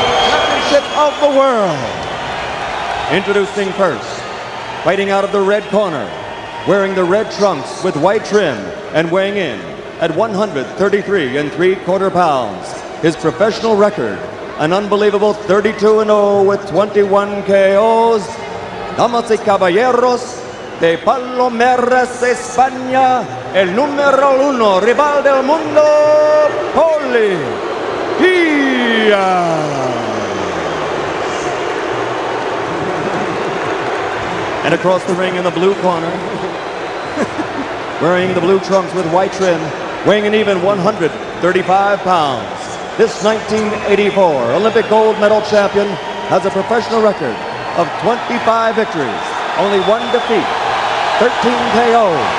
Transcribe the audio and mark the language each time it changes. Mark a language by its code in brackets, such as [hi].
[en] Championship of the world. Introducing first, fighting out of the red corner, wearing the red trunks with white trim and weighing in at 133 3/4 pounds. His professional record, an unbelievable 32-0 with 21 KOs. [es] Damas y caballeros, de Palomeras, España, el número 1, rival del mundo, Poli, Diaz. [en] And across the ring in the blue corner, wearing the blue trunks with white trim, weighing an even 135 pounds. This 1984 Olympic gold medal champion has a professional record of 25 victories, only 1 defeat, 13 KO.